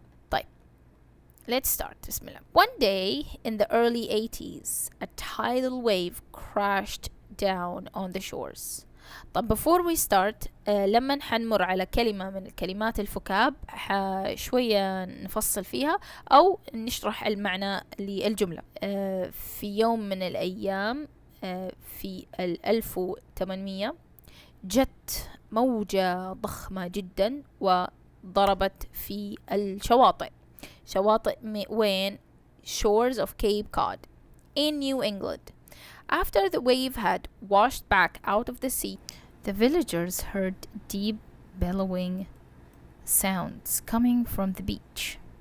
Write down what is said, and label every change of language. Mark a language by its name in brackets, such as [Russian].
[Arabic] طيب [English] let's start. [Arabic] بسم الله. [English] One day in the early 80s a tidal wave crashed down on the shores. [Arabic] طب [English] before we start [Arabic] لما حنمر على كلمة من الكلمات الفكاب شوية نفصل فيها أو نشرح المعنى للجملة. في يوم من الأيام في 1800 جت موجة ضخمة جدا وضربت في الشواطئ. شواطئ وين؟ [English] shores of Cape Cod in New England. After the wave had washed back out of the sea, the villagers heard deep bellowing sounds coming from the beach.